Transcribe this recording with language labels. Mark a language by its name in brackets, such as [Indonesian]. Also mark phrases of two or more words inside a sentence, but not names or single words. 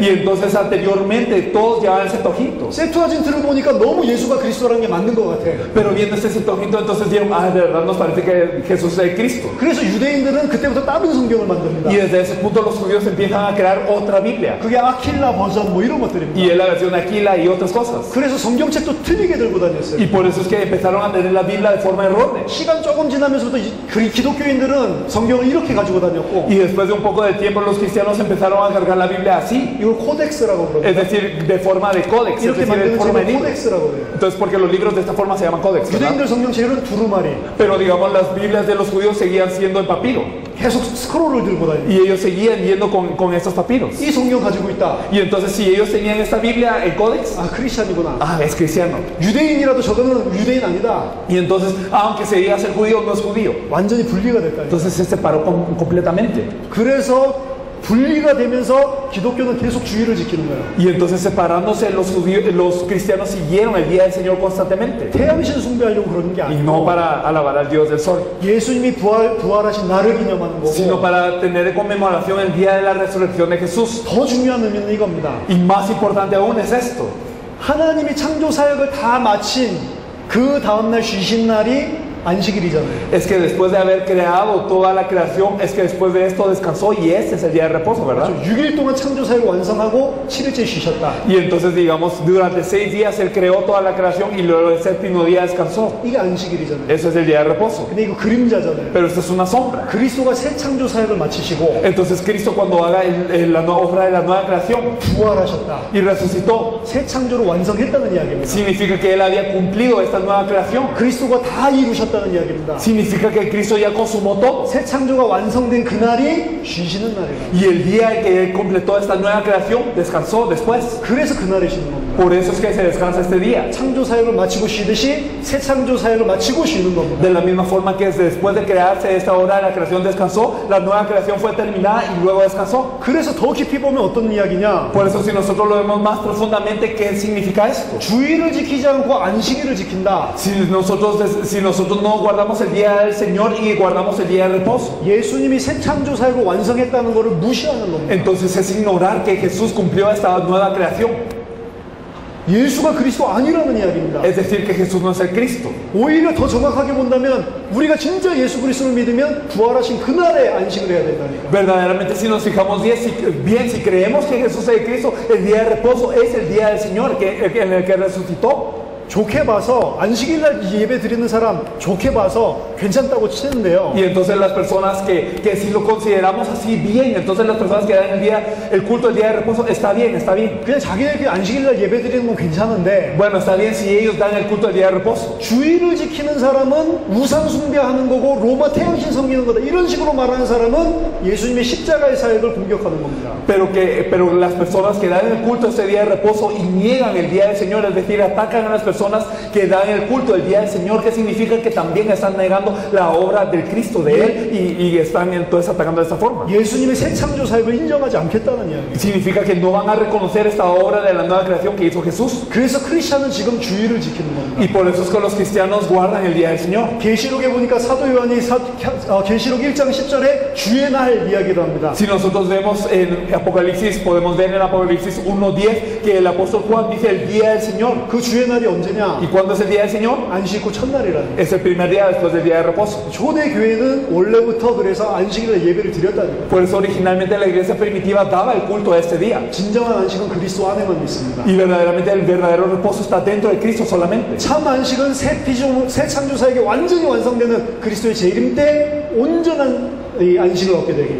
[Spanish] Y entonces anteriormente todos llevaban el Septuaginto. [Korean] 세투아진트를 보니까 너무 예수가 그리스도라는 게 맞는 것 같아. [Spanish] Pero viendo este Septuaginto entonces dijeron, ah, de verdad nos parece que Jesús es Cristo. [Korean] 그래서 유대인들은 그때부터 다른 성경을 만듭니다. [Spanish] Y desde ese punto los judíos empiezan a crear otra Biblia. [Korean] 그게 아킬라 버전 뭐 이런 것들입니다. [Spanish] Y es la versión Aquila y otras cosas. [Korean] 그래서 성경책도 틀리게 들고 다녔어요. [Spanish] Y por eso es que empezaron a tener la Biblia de forma errónea. [Korean] 시간 조금 지나면서부터 기독교인들은 성경을 이렇게 가지고 다녔고 [Spanish] Y después de un poco de tiempo los cristianos empezaron a cargar la Biblia así. [Korean] 이걸 코덱스라고 [Spanish] Es [Korean] 그럽니다. [Spanish] decir, de forma de códex, es [Korean] 이렇게 [Spanish] decir, de [Korean] 만드는 [Spanish] forma de [Korean] 책을 [Spanish] libro. [Korean] 코덱스라고 해요. [Spanish] Entonces, porque los libros de esta forma se llaman códex, ¿verdad? [Korean] 유대인들 성경책은 두루마리. [Spanish] Pero digamos, las Biblias de los judíos seguían siendo en papiro. [Korean] 계속 스크롤을 들고 다니고 [Spanish] Y ellos seguían yendo con estos papiros. [Korean] 이 성경 가지고 있다. [Spanish] Y entonces, si ellos tenían esta Biblia en códex, [Korean] 아 크리스찬이구나. [Spanish] ah, es cristiano. [Korean] 유대인이라도 저거는 유대인 아니다. [Spanish] Y entonces, aunque se diga ser judío, no es judío. [Korean] 완전히 분리가 됐다. [Spanish] Entonces se separó completamente. [Korean] 그래서 분리가 되면서 기독교는 계속 주의를 지키는 거예요. [Spanish] Y entonces, separándose, los cristianos siguieron el día del Señor constantemente. [Korean] 태양신 숭배하려고 그러는 게 [Spanish] Y [Korean] 아니고 [Spanish] no para alabar al Dios del sol, [Korean] 예수님이 부활하신 날을 기념하는 [Spanish] sino [Korean] 거고 [Spanish] para tener en conmemoración el día de la resurrección de Jesús. [Korean] 더 중요한 의미는 이겁니다. [Spanish] Y más importante aún es esto. [Korean] 하나님이 창조 사역을 다 마친 그 다음날 쉬신 날이 안식일이잖아요. [Spanish] Es que después de haber creado toda la creación, es que después de esto descansó y este es el día de reposo, ¿verdad? [Korean] 6일 동안 창조 사역을 완성하고 7일째 쉬셨다. [Spanish] Y entonces, digamos, durante 6 días Él creó toda la creación y luego el séptimo día descansó. [Korean] 이게 안식일이잖아요. [Spanish] Eso es el día de reposo. [Korean] 근데 이거 그림자잖아요. [Spanish] Pero esto es una sombra. [Korean] 그리스도가 새 창조 사역을 마치시고 [Spanish] Entonces Cristo cuando haga la nueva obra de la nueva creación [Korean] 부활하셨다. [Spanish] y resucitó, [Korean] 새 창조를 완성했다는 이야기입니다. [Spanish] significa que Él había cumplido esta nueva creación. [Korean] 그리스도가 다 이루셨다는 이야기입니다. [Spanish] Significa que Cristo ya consumó todo. [Korean] 새 창조가 완성된 그날이 쉬시는 날이에요. [Spanish] Y el día en que Él completó esta nueva creación, descansó después. [Korean] 그래서 그날에 쉬는 겁니다. [Spanish] Por eso es que se descansa este día. [Korean] 창조 사역을 마치고 쉬듯이 새 창조 사역을 마치고 쉬는 겁니다. [Spanish] De la misma forma que después de crearse esta obra de la creación descansó, la nueva creación fue terminada y luego descansó. [Korean] 그래서 더 깊이 보면 어떤 이야기냐? [Spanish] Por eso si nosotros lo vemos más profundamente, ¿qué significa esto? [Korean] 주의를 지키지 않고 안식일을 지킨다. [Spanish] Si nosotros no guardamos el día del Señor y guardamos el día del reposo, [Korean] 예수님이 새 창조 사역을 완성했다는 것을 무시하는 겁니다. [Spanish] entonces es ignorar que Jesús cumplió esta nueva creación. [Korean] 예수가 그리스도 아니라는 이야기입니다. [Spanish] Es decir, que Jesús no es el Cristo. [Korean] 오히려 더 정확하게 본다면 우리가 진짜 예수 그리스도를 믿으면 부활하신 그날에 안식을 해야 된다니까. [Spanish] Verdaderamente, si nos fijamos bien, si creemos que Jesús es el Cristo, el día de reposo es el día del Señor en el que resucitó. [Korean] 좋게 봐서 안식일날 예배 드리는 사람 좋게 봐서 괜찮다고 치는데요. [Spanish] Y entonces las personas que si lo consideramos así bien, entonces las personas que dan el culto el día de reposo, está bien, está bien. [Korean] 그냥 자기네들이 안식일날 예배 드리는 건 괜찮은데 [Spanish] Bueno, está bien si ellos dan el culto el día de reposo. [Korean] 주일을 지키는 사람은 우상 숭배하는 거고 로마 태양신 섬기는 거다 이런 식으로 말하는 사람은 예수님의 십자가의 사역을 공격하는 겁니다. [Spanish] Pero las personas que dan el culto ese día de reposo y niegan el día del Señor, es decir, atacan a las personas que dan el culto el día del Señor, que significa que también están negando la obra del Cristo de Él y están entonces atacando de esta forma. [Korean] 예수님의 새 창조 사역을 인정하지 않겠다는 이야기. [Spanish] Significa que no van a reconocer esta obra de la nueva creación que hizo Jesús. [Korean] 그래서 크리스천은 지금 주일을 지키는 겁니다. [Spanish] Y por eso es que los cristianos guardan el día del Señor. [Korean] 계시록에 보니까 사도 요한이 계시록 1장 10절에 주의 날 이야기를 합니다. [Spanish] Si nosotros vemos en Apocalipsis, podemos ver en Apocalipsis 1:10 que el apóstol Juan dice el día del Señor. [Korean] 그 주의 날이 언제냐? [Spanish] ¿Y cuándo es el día del Señor? [Korean] 안식 후 첫날이라는 거예요. [Spanish] Es el primer día después del día de reposo. [Korean] 초대 교회는 원래부터 그래서 안식일에 예배를 드렸다는 거예요. [Spanish] Por eso originalmente la iglesia primitiva daba el culto a este día. [Korean] 진정한 안식은 그리스도 안에만 있습니다. [Spanish] Y verdaderamente el verdadero reposo está dentro de Cristo solamente. [Korean] 참 안식은 새 창조 사역이 완전히 완성되는 그리스도의 재림 때 온전한 이 안식을 얻게 되기.